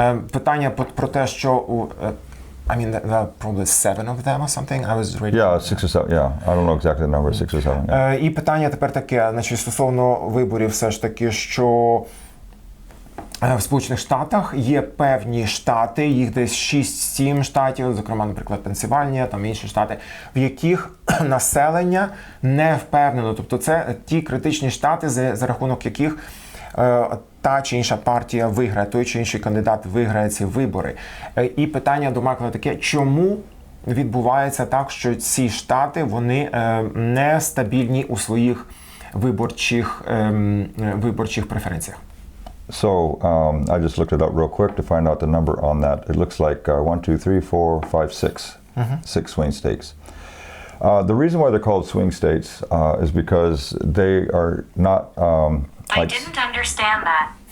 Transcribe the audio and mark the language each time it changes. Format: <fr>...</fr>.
<uk>Питання про те, що</uk> <en>I mean, there are probably 7 of them or something. I was reading. Yeah, 6 or 7. Yeah, I don't know exactly the number, 6 or 7. Yeah.</en> <uk>І питання тепер таке, значить, стосовно виборів, все ж таки, що в Сполучених Штатах є певні штати, їх десь 6-7 штатів, зокрема, наприклад, Пенсильванія, там інші штати, в яких населення не впевнено. Тобто це ті критичні штати, за рахунок яких та чи інша партія виграє, той чи інший кандидат виграє ці вибори. І питання до Майкла таке, чому відбувається так, що ці штати, вони не стабільні у своїх виборчих преференціях?</uk> <en>So I just looked it up real quick to find out the number on that. It looks like 1, 2, 3, 4, 5, 6. 6 swing states. The reason why they're called swing states is because they are not I didn't understand that.</en>